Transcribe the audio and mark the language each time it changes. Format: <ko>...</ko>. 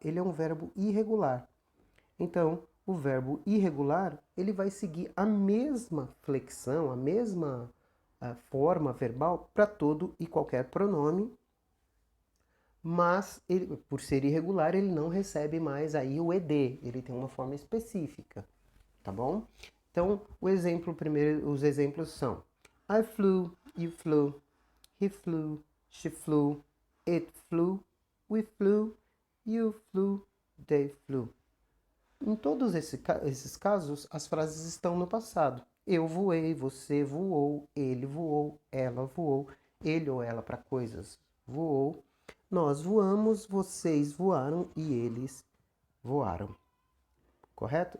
<pt>Ele é um verbo irregular. Então, o verbo irregular, ele vai seguir a mesma flexão, a mesma forma verbal para todo e qualquer pronome, mas ele, por ser irregular, ele não recebe mais aí o ed, ele tem uma forma específica, tá bom? Então, os exemplos são</pt> <en>I flew, you flew, he flew, she flew, it flew, we flew, you flew, they flew.</en> <pt>Em todos esses casos, as frases estão no passado. Eu voei, você voou, ele voou, ela voou, ele ou ela para coisas voou. Nós voamos, vocês voaram e eles voaram. Correto?</pt>